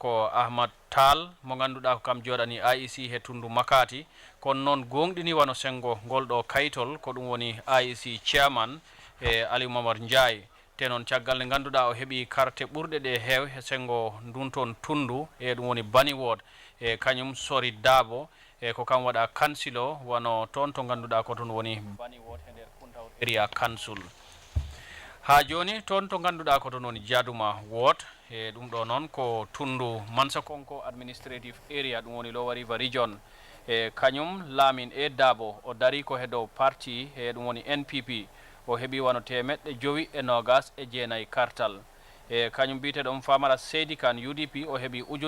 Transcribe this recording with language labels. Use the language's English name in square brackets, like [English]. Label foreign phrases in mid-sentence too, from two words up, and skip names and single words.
[Fula] ko Ahmad Tall mo ganduɗa ko kam joɗani IEC he Tundu Makati kono noon gonɗini wano sengo ngol ɗo kaytol ko ɗum woni IEC chairman e Aliou Momar Ndiaye te noon caggal nde ganduɗa o heeɓi carte ɓurɗe ɗe heew he sengo ndun toon Tundu e ɗum woni Bani ward e kañum Sori Dabo e ko kam waɗa kansilo wano toon to ganduɗa ko toon woni Bani ward e nder Kuntawol area council ha joni toon to ganduɗa ko toon woni Jaduma ward e ɗum ɗo noon ko Tundu Mansakonko administrative area ɗum woni Lower River region e kañum Lamin e Dabo o dari ko he dow parti e ɗum woni NPP o heeɓi wano 529 kartal e kañum biteɗo Famara Seydi Kane UDP o heeɓi